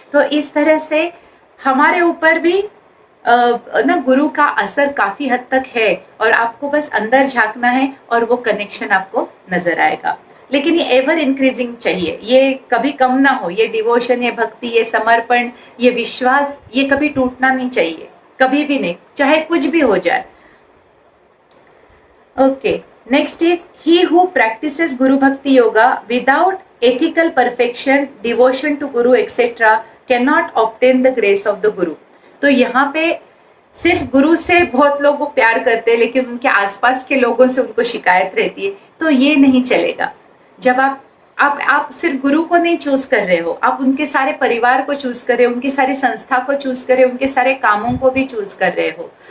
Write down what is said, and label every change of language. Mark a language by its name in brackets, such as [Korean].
[Hindi] तो इस तरह से हमारे ऊपर भी ना गुरु का असर काफी हद तक है, और आपको बस अंदर झांकना है और वो कनेक्शन आपको नजर आएगा। लेकिन ये एवर इंक्रीजिंग चाहिए, ये कभी कम ना हो। ये डिवोशन, ये भक्ति, ये समर्पण, ये विश्वास, ये कभी टूटना नहीं चाहिए, कभी भी नहीं, चाहे कुछ भी हो जाए। [English] Okay, next is he who practices Guru Bhakti Yoga without ethical perfection, devotion to Guru etc. cannot obtain the grace of the Guru. [Hindi] तो यहाँ पे सिर्फ गुरु से बहुत लोग वो प्यार करते हैं, लेकिन उनके आसपास के लोगों से उनको शिकायत रहती है, तो ये नहीं चलेगा। जब आप सिर्फ गुरु को नहीं चूज कर रहे हो, आप उनके सारे परिवार को चूज कर रहे हो, उनकी सारी संस्था को चूज कर रहे हो, उनके सारे कामों को भी चूज कर रहे हो।